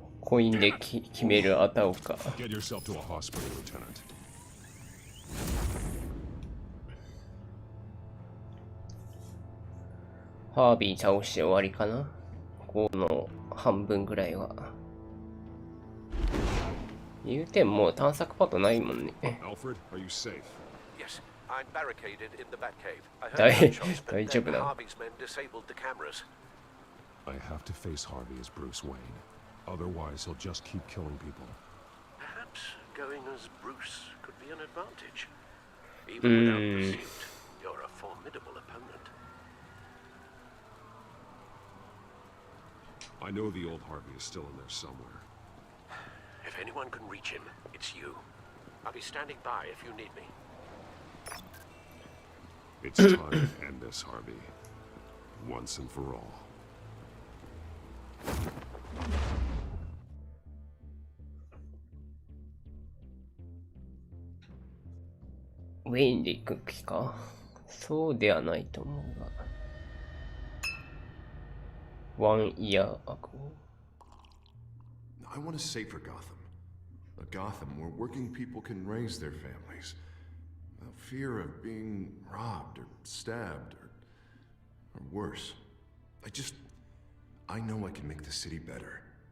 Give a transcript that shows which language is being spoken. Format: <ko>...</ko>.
<ja>コインで決めるあたおか。</ja> <en>Get yourself to a hospital, Lieutenant.</en> <ja>ハービー倒して終わりかな。5の半分ぐらいは。言うてももう探索パートないもんね。</ja> <en>Alfred, are you safe? Yes, I'm barricaded in the Batcave. I heard</en> <ja>大</ja> <en>gunshots, but</en> <ja>大丈</ja> <en>then</en> <ja>夫だ。</ja> <en>Harvey's men disabled the cameras. I have to face Harvey as Bruce Wayne. Otherwise, he'll just keep killing people. Perhaps going as Bruce could be an advantage. Even without pursuit, you're a formidable opponent. I know the old Harvey is still in there somewhere. If anyone can reach him, it's you. I'll be standing by if you need me. It's time to end this, Harvey. Once and for all.</en> <ja>ウェインで行く気か。そうではないと思うが。ワンイヤーアゴ。</ja> <en>I want a safer Gotham. A Gotham where working people can raise their families without fear of being robbed or stabbed or worse. I know I can make the city better.</en>